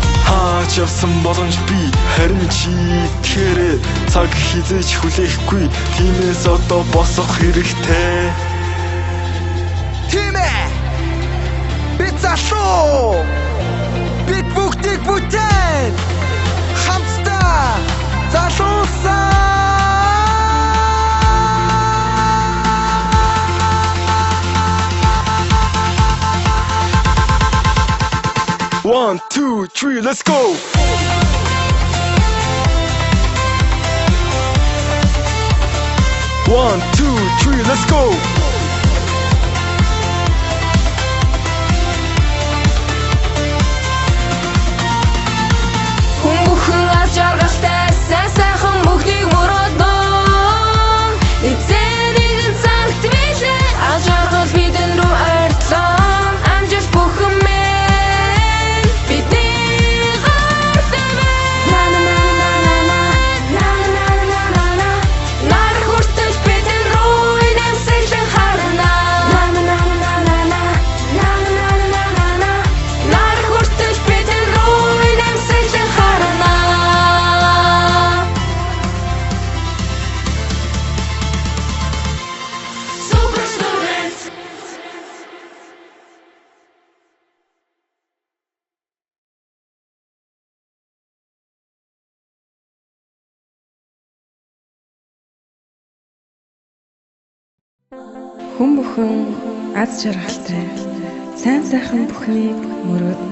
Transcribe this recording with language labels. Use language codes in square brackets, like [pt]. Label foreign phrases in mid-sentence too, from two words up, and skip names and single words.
[mn] хаач явсан боломж би Харин чи тэгэхээр цаг хизээж хүлээхгүй. Тиймээс одоо босох хэрэгтэй. Тийм ээ. Бид залуу. Бид бүгдийг бүтээн. Хамтдаа залуусаа. [en] One, two, three, let's go! One, two, three, let's go! [mn] Хүн бүхэн аз жаргалтай сайн сайхан бүгдийг мөрөөднө. Эцэг нэгэн цагт билээ аз жаргал бидэн рүү ойртлоо. Амжилт бүхэн минь бидний гартай байна. Нар хүртэл бидэн рүү инээмсэглэн харна. Нар хүртэл бидэн рүү инээмсэглэн харна. [en] Super students. [mn] Хүн бүхэн аз жаргалтай сайн сайхан бүхнийг мөрөөднө.